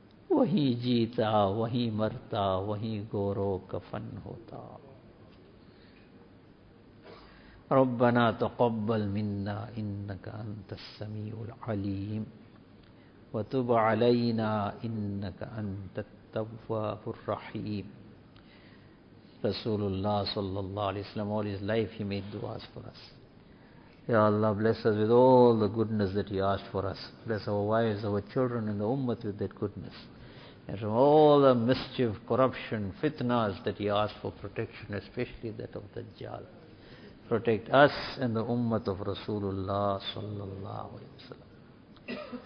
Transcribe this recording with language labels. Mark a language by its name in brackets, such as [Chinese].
[Urdu] وہی جیتا وہی مرتا وہی گورو کفن ہوتا. [Arabic] ربنا تقبل منا انك انت السميع العليم وتب علينا انك انت التواب الرحيم. رسول اللہ صلی اللہ علیہ وسلم, [English] all his life he made duas for us. Ya Allah, bless us with all the goodness that you asked for us. Bless our wives, our children and the ummah with that goodness. And from all the mischief, corruption, fitnas that he asked for protection, especially that of Dajjal, protect us and the ummah of Rasulullah sallallahu alaihi wasallam.